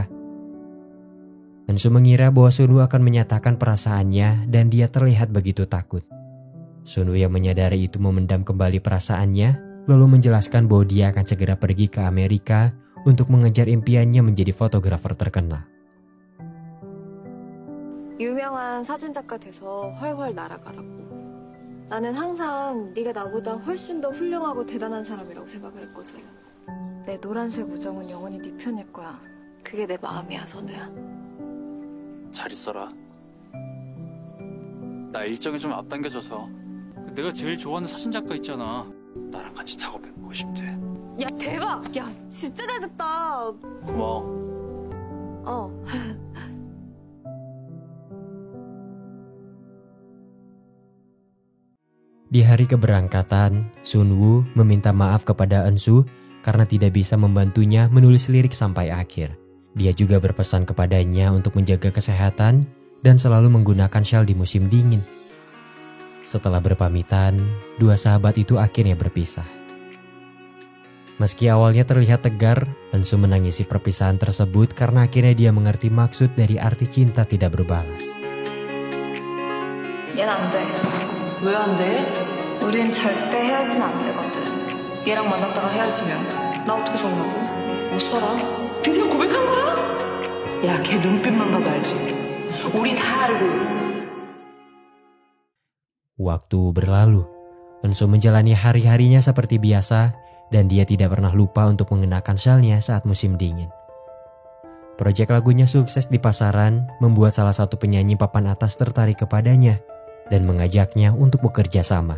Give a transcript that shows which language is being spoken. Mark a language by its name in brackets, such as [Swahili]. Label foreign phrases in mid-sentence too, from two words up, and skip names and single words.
[Indonesian] Eunsu mengira bahwa Sunwoo akan menyatakan perasaannya dan dia terlihat begitu takut. Sunwoo yang menyadari itu memendam kembali perasaannya, lalu menjelaskan bahwa dia akan segera pergi ke Amerika untuk mengejar impiannya menjadi fotografer terkenal. [Korean] 유명한 사진작가 돼서 훨훨 날아가라고. 나는 항상 네가 나보다 훨씬 더 훌륭하고 대단한 사람이라고 생각을 했거든. 내 노란색 우정은 영원히 네 편일 거야. 그게 내 마음이야, 선우야. 잘 있어라. 나 일정이 좀 앞당겨져서 내가 제일 좋아하는 사진작가 있잖아. 나랑 같이 작업해보고 싶대. 야, 대박! 야, 진짜 잘 됐다. 고마워. [Indonesian] Di hari keberangkatan, Sunwoo meminta maaf kepada Eunsu karena tidak bisa membantunya menulis lirik sampai akhir. Dia juga berpesan kepadanya untuk menjaga kesehatan dan selalu menggunakan syal di musim dingin. Setelah berpamitan, dua sahabat itu akhirnya berpisah. Meski awalnya terlihat tegar, Eunsu menangisi perpisahan tersebut karena akhirnya dia mengerti maksud dari arti cinta tidak berbalas. [Korean] 얘는 안 돼. 왜 안 돼? 우린 절대 헤어지면 안 되거든. 얘랑 만났다가 헤어지면 나 어떻게 살라고? 못 살아. 드디어 고백한 거야? 야, 걔 눈빛만 봐도 알지. 우리 다 알고. [Indonesian] Waktu berlalu, Eunsu menjalani hari-harinya seperti biasa dan dia tidak pernah lupa untuk mengenakan syalnya saat musim dingin. Proyek lagunya sukses di pasaran membuat salah satu penyanyi papan atas tertarik kepadanya dan mengajaknya untuk bekerja sama.